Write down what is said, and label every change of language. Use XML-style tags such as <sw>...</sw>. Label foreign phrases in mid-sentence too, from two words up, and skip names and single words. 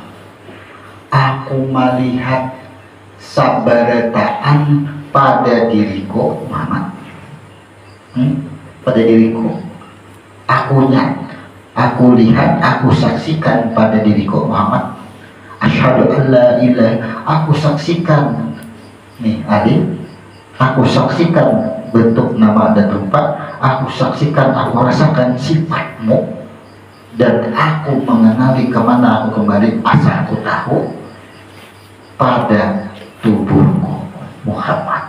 <id>Aku melihat sabarataan pada diriku Muhammad. Pada diriku. Aku lihat, aku saksikan pada diriku Muhammad.</id> <ar>Asyhadu alla ilaha,</ar> <id>aku saksikan. Nih, alif. Aku saksikan bentuk nama dan rupa. Aku saksikan, aku rasakan sifatmu. Dan aku mengenali kemana aku kembali. Asal aku tahu pada tubuhku Muhammad.</id>